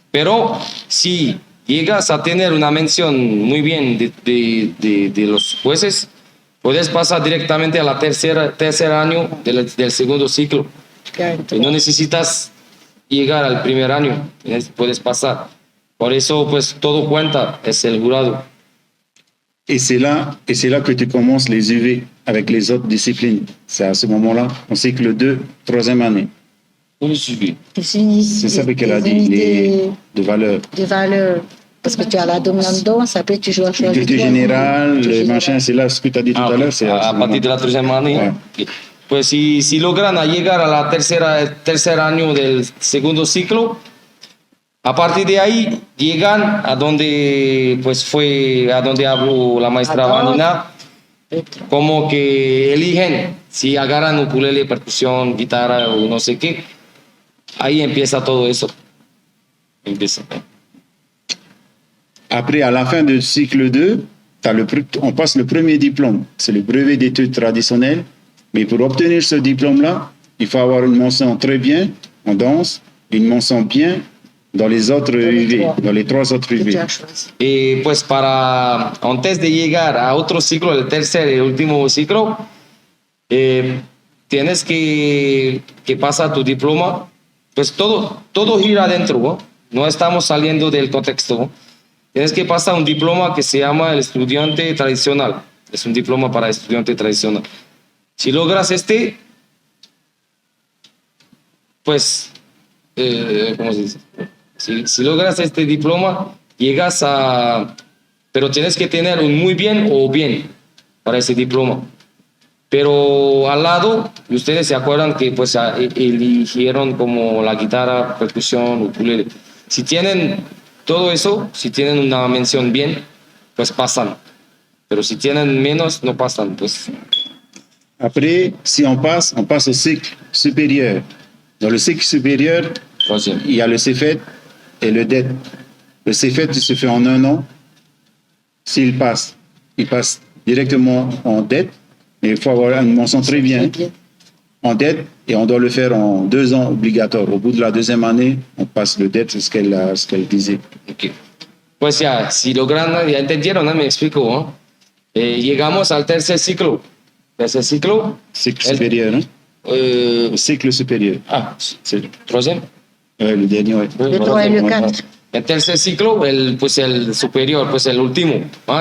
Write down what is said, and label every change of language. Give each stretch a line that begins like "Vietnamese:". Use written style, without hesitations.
Spanish: Pero si llegas a tener una mención muy bien de los jueces, puedes pasar directamente a la tercer año del segundo ciclo. Y no necesitas llegar al primer año, puedes pasar. Por eso, pues, todo cuenta, es el jurado.
French: Et c'est là que tu commences les UV avec les autres disciplines. C'est à ce moment-là, en cycle 2, 3e année. C'est ça qu'elle a dit, de valeur. De valeur. Parce que tu as la dominante, après tu dois choisir. Le général, le machin, c'est là ce que tu as dit tout à l'heure. A partir de la 3e année. Ouais.
Spanish: Pues si logran llegar a la tercer año del segundo ciclo, a partir de ahí llegan a donde habló la maestra Vanina, como que eligen si agarran ukulele, percusión, guitarra o no sé qué. Ahí empieza todo eso.
French: Après, à la fin du cycle 2, on passe le premier diplôme. C'est le brevet d'études traditionnelles. Mais pour obtenir ce diplôme-là, il faut avoir une mention très bien en danse, une mention bien dans les autres UV, dans les 3 autres UV.
Spanish: Y pues antes de llegar a otro ciclo, el tercer y último ciclo, tienes que pasar tu diploma. Pues todo gira adentro, ¿no? No estamos saliendo del contexto, ¿no? Tienes que pasar un diploma que se llama el estudiante tradicional. Es un diploma para estudiante tradicional. Si logras pues, ¿cómo se dice? Si logras este diploma, llegas pero tienes que tener un muy bien o bien para ese diploma. Pero al lado, ustedes se acuerdan que pues eligieron como la guitarra, percusión, ukulele. Si tienen todo eso, si tienen una mención bien, pues pasan. Pero si tienen menos, no pasan, pues.
French: Après, si on passe au cycle supérieur. Dans le cycle supérieur, il y a le CFET et le DET. Le CFET se fait en 1 an. S'il passe, il passe directement en DET. Mais il faut avoir une mention très bien en DET et on doit le faire en 2 ans obligatoire. Au bout de la 2e année, on passe le DET, c'est ce qu'elle disait.
English: Okay.
Spanish: Pues ya, si logran, ya entendieron, ¿no? Me explico, ¿no? Llegamos al tercer ciclo. Tercer ciclo.
French: Cycle supérieur, hein? Cycle supérieur. Ah, c'est le 3e. Le dernier, ouais. Le 3 et le 4.
Spanish: El tercer ciclo, el superior, pues el último, ¿no?